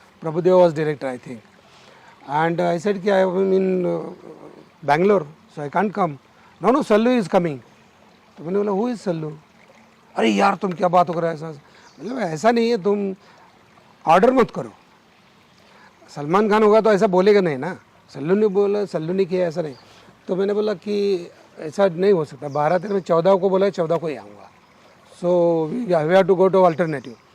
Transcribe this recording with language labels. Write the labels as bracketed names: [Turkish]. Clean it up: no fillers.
[English] Prabhudev was director I think, and I said [Hindi] ki [English] I am in Bangalore so I can't come. No Sallu is coming. [Hindi] तो मैंने बोला [English] who is Sallu? [Hindi] अरे यार तुम क्या बात कर रहे हो ऐसा? मतलब ऐसा नहीं है, तुम ऑर्डर मत करो. सलमान खान होगा तो ऐसा बोलेगा नहीं ना. सल्लू ने बोला, सल्लू ने किया, ऐसा नहीं. तो मैंने बोला कि ऐसा नहीं हो सकता. 12 में 14 को बोला, 14 को ही आऊँगा. [English] So we have to go to alternative.